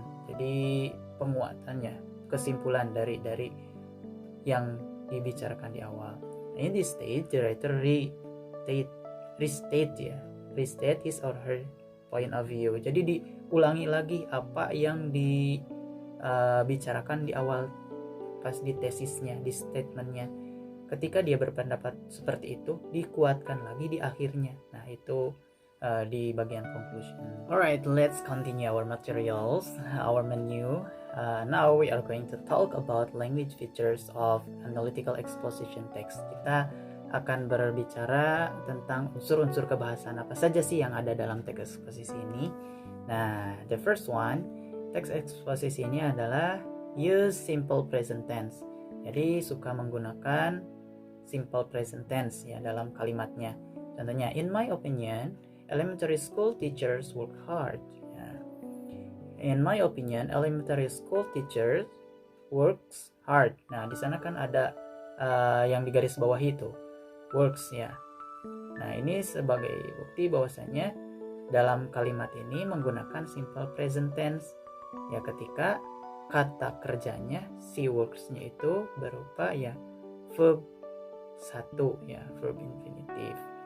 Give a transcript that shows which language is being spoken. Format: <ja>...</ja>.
<id>Jadi penguatannya, kesimpulan dari yang dibicarakan di awal.</id> <en>In this stage, the writer restate his or her point of view.</en> <id>Jadi diulangi lagi apa yang dibicarakan di awal pas di tesisnya, di statementnya. Ketika dia berpendapat seperti itu, dikuatkan lagi di akhirnya. Nah, itu di bagian</id> <en>conclusion. Alright, let's continue our materials, our menu. Now we are going to talk about language features of analytical exposition text.</en> <id>Kita akan berbicara tentang unsur-unsur kebahasaan apa saja sih yang ada dalam teks eksposisi ini.</id> <en>Nah, the first one,</en> <id>teks eksposisi ini adalah</id> <en>use simple present tense.</en> <id>Jadi suka menggunakan simple present tense ya dalam kalimatnya. Contohnya,</id> <en>in my opinion, elementary school teachers work hard. Ya. In my opinion, elementary school teachers works hard.</en> <id>Nah, di sana kan ada yang di garis bawah itu, works ya. Nah, ini sebagai bukti bahwasanya dalam kalimat ini menggunakan simple present tense ya, ketika kata kerjanya si works-nya itu berupa ya verb 1 ya, verb infinitive.</id>